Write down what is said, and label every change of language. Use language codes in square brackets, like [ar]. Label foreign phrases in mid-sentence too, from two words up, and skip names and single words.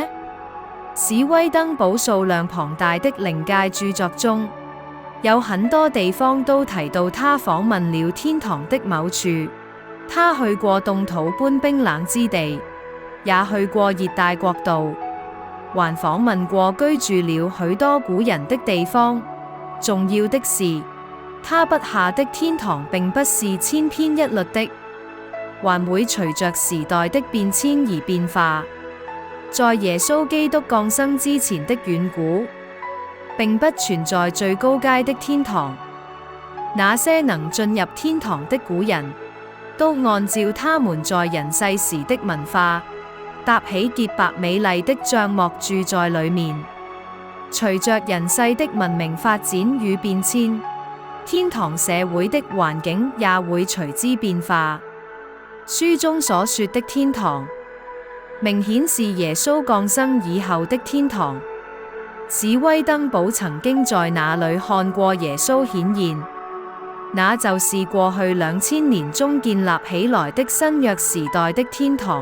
[zh] 史威登堡數量龐大的靈界著作中，有很多地方都提到他訪問了天堂的某處。他去過凍土般冰冷之地，也去過熱帶國度，還訪問過居住了許多古人的地方。重要的是，他筆下的天堂並不是千篇一律的，還會隨着時代的變遷而變化。在耶穌基督降生之前的遠古，並不存在最高階的天堂。那些能進入天堂的古人，都按照他們在人世時的文化，搭起潔白美麗的帳幕住在裡面。隨着人世的文明發展與變遷，天堂社會的環境也會隨之變化。書中所說的天堂，明顯是耶穌降生以後的天堂。史威登堡曾經在那裡看過耶穌顯現，那就是過去2000年中建立起來的新約時代的天堂。